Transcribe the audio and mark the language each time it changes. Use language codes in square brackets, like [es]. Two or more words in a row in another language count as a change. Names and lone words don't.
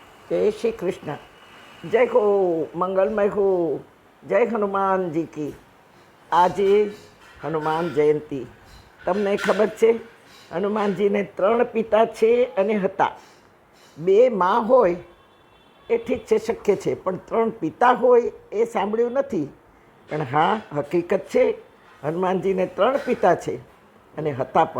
[hi] जय श्री कृष्ण। जय हो मंगलमय हो। जय हनुमान जी की। [gu] આજે હનુમાન જયંતિ। તમને ખબર છે હનુમાનજીને 3 પિતા છે અને હતા। 2 માં હોય એ ઠીક છે, શક્ય છે, પણ 3 પિતા હોય એ સાંભળ્યું નથી। પણ હા, હકીકત છે હનુમાનજીને 3 પિતા છે અને હતા પણ।